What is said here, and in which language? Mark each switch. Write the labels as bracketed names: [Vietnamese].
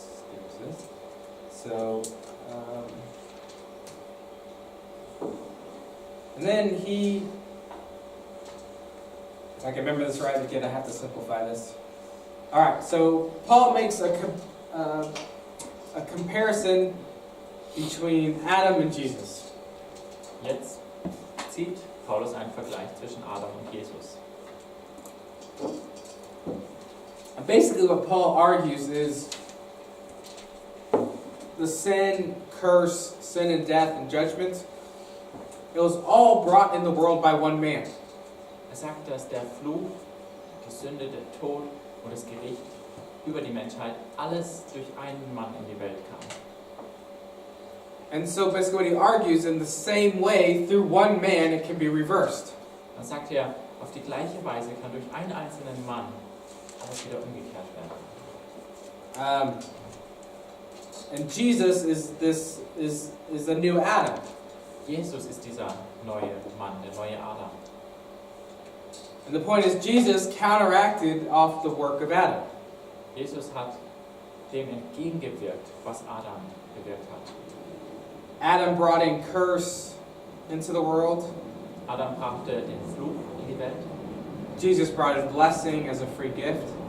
[English] There's this. So, and then he, if I can remember this right again, I have to simplify this. All right, so Paul makes a comparison between Adam and Jesus. [German] Jetzt zieht Paulus einen Vergleich zwischen Adam und Jesus. [English] And basically what Paul argues is the sin, curse, sin and death and judgment, it was all brought in the world by one man. [German] Sagt, dass der Fluch, die Sünde, der Tod und das Gericht über die Menschheit alles durch einen Mann in die Welt kam. [English] And so basically what he argues, in the same way, through one man, it can be reversed. [German] Dann sagt er, auf die gleiche Weise kann durch einen einzelnen Mann alles wieder umgekehrt werden. [English] And Jesus is a new Adam. [German] Jesus ist dieser neue Mann, der neue Adam. [English] And the point is, Jesus counteracted off the work of Adam. [German] Jesus hat dem entgegengewirkt, was Adam gewirkt hat. [English] Adam brought in curse into the world. [German] Adam brachte den Fluch in die Welt. [English] Jesus brought in blessing as a free gift.